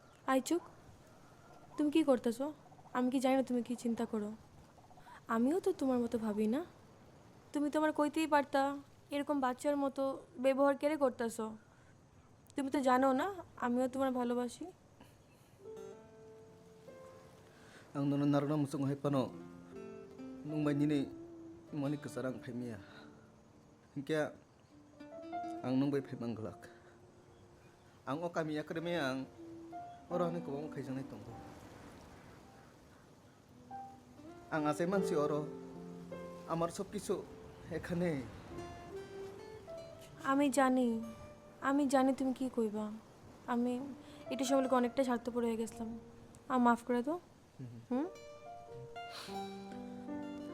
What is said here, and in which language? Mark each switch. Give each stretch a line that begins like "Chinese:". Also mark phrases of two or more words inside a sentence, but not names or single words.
Bangla: আইচুক, তুমি কি করতেছো? আমি কি জানি না তুমি কি চিন্তা করো? আমিও তো তোমার মতো ভাবি না। তুমি তো আমার কইতেই পারতা এরকম বাচ্চার মতো ব্যবহার কেড়ে করতেছো। তুমি তো জানো না আমিও তোমার ভালোবাসি।
Kok Borok: Ang nono naruna musung hai pano nung mai nini moni kesarang phai mia. Hingkya ang nung bai phai mangglak. Ang o kami akreme ang oro ni ko mo khai jangai tonggo. Ang asai mansi oro
Bangla: আমার সব কিছু এখানে আমি জানি, আমি জানি তুমি কি কইবা। আমি এটা সকলকে অনেকটা স্বার্থপর হয়ে গেছিলাম। মাফ করে দাও। হুম।